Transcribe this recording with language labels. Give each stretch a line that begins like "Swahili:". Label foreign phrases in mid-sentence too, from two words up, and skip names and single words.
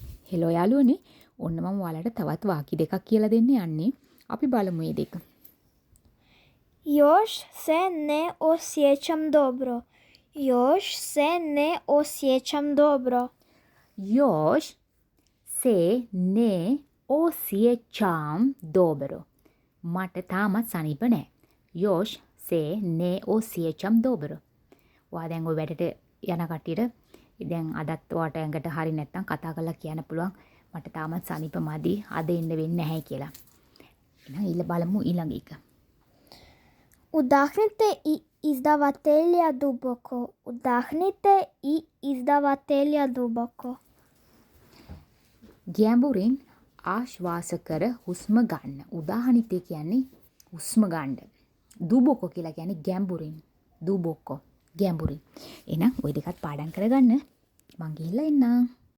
Sinhala: හෙලෝ යාළුවනේ. ඔන්න මම ඔයාලට තවත් වාක්‍ය දෙකක් කියලා දෙන්න යන්නේ. අපි බලමු මේ දෙක.
Croatian: Još se ne osjećam dobro. Još se ne osjećam dobro. Još se ne osjećam dobro.
Sinhala: මට තාමත් සනීප නෑ.
Croatian: Još se ne osjećam dobro.
Sinhala: ඔයා දැන් ඔය වැඩට යන කට්ටියට දැන් අදත් ඔයාට ඇඟට හරි නැත්තම් කතා කරලා කියන්න පුළුවන් මට තාමත් සනීප මදි අද එන්න වෙන්නේ නැහැ කියලා. එහෙනම් බලමු ඊළඟ එක.
Croatian: Udahnite i izdavatelja duboko. Udahnite i izdavatelja duboko.
Sinhala: ගැඹුරින් ආශ්වාස කර හුස්ම ගන්න. උදාහනිතේ කියන්නේ හුස්ම ගන්න. දුබොකො කියලා කියන්නේ ගැඹුරින්. දුබොකො ගැඹුරින්. එහෙනම් ওই දෙකත් පාඩම් කරගන්න. මං ගිහිල්ලා එන්නම්.